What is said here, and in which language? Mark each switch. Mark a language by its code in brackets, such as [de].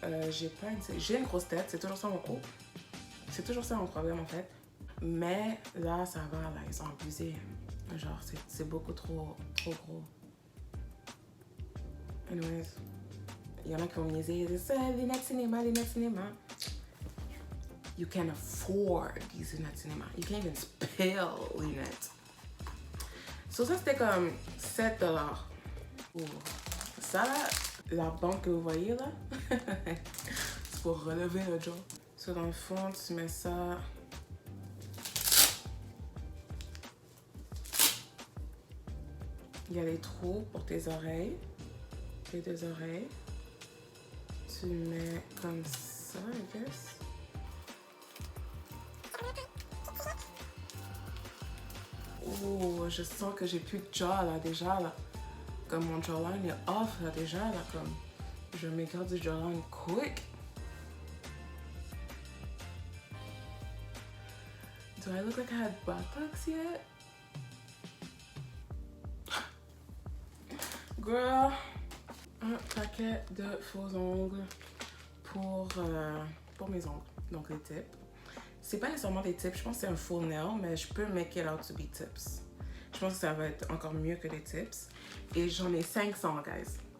[fr] J'ai une grosse tête. C'est toujours ça mon gros. C'est toujours ça mon problème en fait. Mais là, ça va. Là, ils ont abusé. Genre, c'est beaucoup trop gros. Anyways. Il y en a qui vont me niaiser. C'est lunettes cinéma, lunettes cinéma. [en] You can afford these [fr] lunettes cinéma. [en] You can't even spell lunettes. [fr] So ça, c'était comme 7 $. Ouh. Ça, la banque que vous voyez là, c'est pour relever le jaw. So dans le fond, tu mets ça. Il y a les trous pour tes oreilles. Les 2 oreilles. Tu mets comme ça, I guess. Oh, je sens que j'ai plus de jaw là déjà là. Comme mon jawline est off là déjà là comme. Je m'écarte du jawline quick. [en] Do I look like I had Botox yet? [fr] Girl, un paquet de faux ongles pour mes ongles, donc les tips. C'est pas nécessairement des tips, je pense que c'est un full nail, mais je peux [en] make it out to be tips. [fr] Je pense que ça va être encore mieux que des tips. Et j'en ai 500, guys.